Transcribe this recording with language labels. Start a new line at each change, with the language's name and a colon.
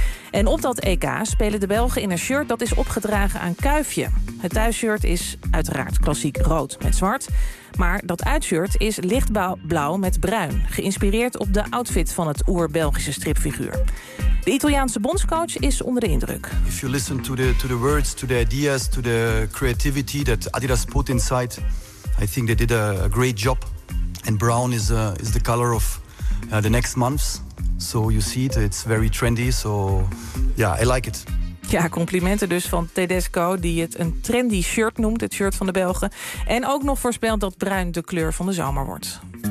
Dutch: En op dat EK spelen de Belgen in een shirt dat is opgedragen aan Kuifje. Het thuisshirt is uiteraard klassiek rood met zwart. Maar dat uitshirt is lichtblauw met bruin. Geïnspireerd op de outfit van het oer-Belgische stripfiguur. De Italiaanse bondscoach is onder de indruk.
English: If you listen to the words, to the ideas, to the creativity that Adidas put inside, I think they did a great job. And brown is the color of the next months. So you see it, it's very trendy. So yeah, I like it.
Dutch: Ja, complimenten dus van Tedesco, die het een trendy shirt noemt, het shirt van de Belgen. En ook nog voorspelt dat bruin de kleur van de zomer wordt.